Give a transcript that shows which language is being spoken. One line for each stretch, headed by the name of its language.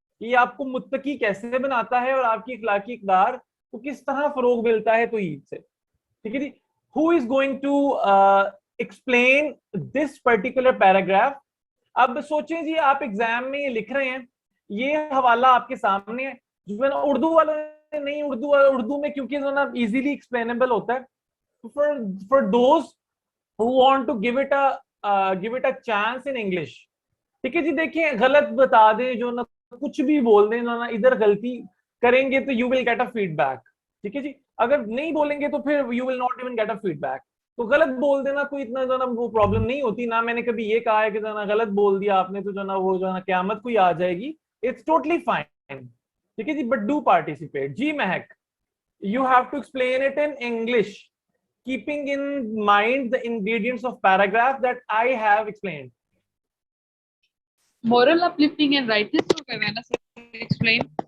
Urdu: یہ آپ کو متقی کیسے بناتا ہے اور آپ کی اخلاقی اقدار کو کس طرح فروغ ملتا ہے توحید سے. ٹھیک ہے جی.
English: Who is going to explain this particular paragraph?
Urdu: اب سوچیں جی آپ ایگزام میں یہ لکھ رہے ہیں, یہ حوالہ آپ کے سامنے ہے جو ہے نا اردو والوں نے نہیں, اردو میں کیونکہ جو ہے نا
English: easily explainable
Urdu: ہوتا ہے.
English: For those who want to give it a chance in English,
Urdu: ٹھیک ہے جی. دیکھیں غلط بتا دیں جو نا کچھ بھی بول دیں نا ادھر غلطی کریں گے تو
English: you will get a feedback.
Urdu: ٹھیک ہے جی. اگر نہیں بولیں گے تو پھر
English: you will not even get a feedback.
Urdu: تو غلط بول دینا کوئی اتنا جو نا وہ پرابلم نہیں ہوتی. نہ میں نے کبھی یہ کہا ہے کہ جو نا غلط بول دیا آپ نے تو جو نا وہ جو نا قیامت کوئی آ جائے گی.
English: It's totally fine.
Urdu: ٹھیک ہے جی.
English: But do participate. جی Mehak, you have to explain it in English, keeping in mind the ingredients of paragraph that I have explained. Moral uplifting and righteous
Urdu: کو کرنا ہے نا
English: sir, explain.